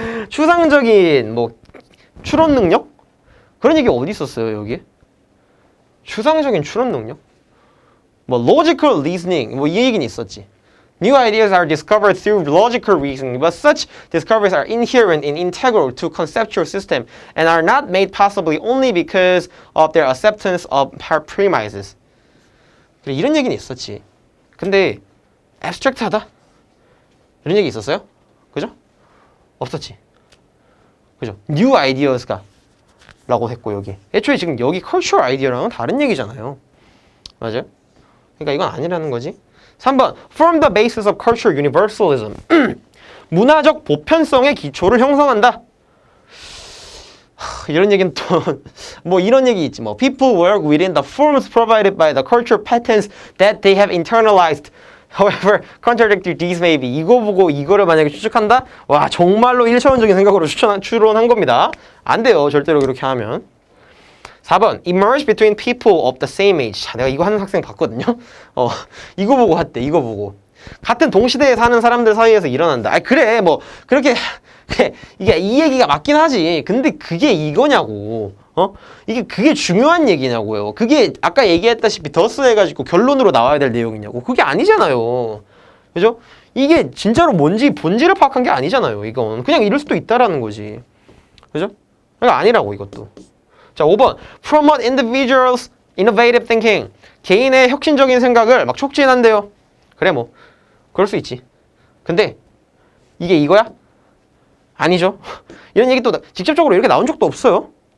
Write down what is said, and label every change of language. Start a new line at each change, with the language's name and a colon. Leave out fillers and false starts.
Korean: 추상적인 뭐 추론 능력? 그런 얘기 어디 있었어요, 여기에? 추상적인 추론 능력? 뭐 logical reasoning 뭐 이 얘기는 있었지.
English: New ideas are discovered through logical reasoning, but such discoveries are inherent and integral to conceptual system and are not made possible only because of their acceptance of premises.
Korean: 이런 얘기는 있었지. 근데 abstract하다? 이런 얘기 있었어요? 그죠? 없었지. 그죠? New ideas가 라고 했고 여기. 애초에 지금 여기 cultural idea랑은 다른 얘기잖아요. 맞아요? 그러니까 이건 아니라는 거지.
English: 3번. Form the basis of cultural universalism.
Korean: 문화적 보편성의 기초를 형성한다. 이런 얘기는 또 뭐 이런 얘기 있지 뭐.
English: People work within the forms provided by the cultural patterns that they have internalized. However, contradictory these may be.
Korean: 이거 보고 이거를 만약에 추측한다? 와, 정말로 1차원적인 생각으로 추론한 겁니다. 안 돼요. 절대로 그렇게 하면. 4번.
English: Emerge between people of the same age.
Korean: 자, 내가 이거 하는 학생 봤거든요. 이거 보고 했대. 이거 보고. 같은 동시대에 사는 사람들 사이에서 일어난다. 아, 그래. 뭐 그렇게 이게 이 얘기가 맞긴 하지. 근데 그게 이거냐고. 그게 중요한 얘기냐고요. 그게 아까 얘기했다시피 더스 해가지고 결론으로 나와야 될 내용이냐고. 그게 아니잖아요. 그죠? 이게 진짜로 뭔지 본질을 파악한 게 아니잖아요. 이건 그냥 이럴 수도 있다라는 거지. 그죠? 그러니까 아니라고 이것도. 자, 5번.
English: Promote individuals' innovative thinking.
Korean: 개인의 혁신적인 생각을 막 촉진한대요. 그래 뭐 그럴 수 있지. 근데 이게 이거야? 아니죠. 이런 얘기 또 직접적으로 이렇게 나온 적도 없어요.